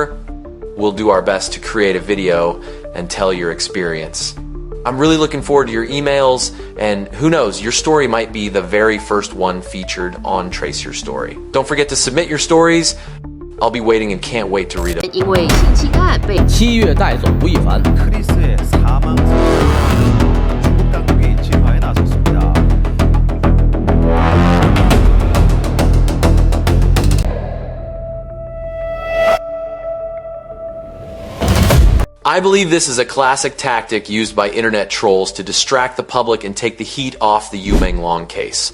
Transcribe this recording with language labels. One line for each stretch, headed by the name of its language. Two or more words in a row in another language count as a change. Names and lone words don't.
English: We'll do our best to create a video and tell your experience. I'm really looking forward to your emails, and who knows, your story might be the very first one featured on Trace Your Story. Don't forget to submit your stories. I'll be waiting and can't wait to read them.
Chinese: 因为性侵案被 7月带走吴亦凡。
Korean: 크리스의 사망 중국 당국이 진화에 나섰습니다.
English: I believe this is a classic tactic used by internet trolls to distract the public and take the heat off the Yu Menglong case.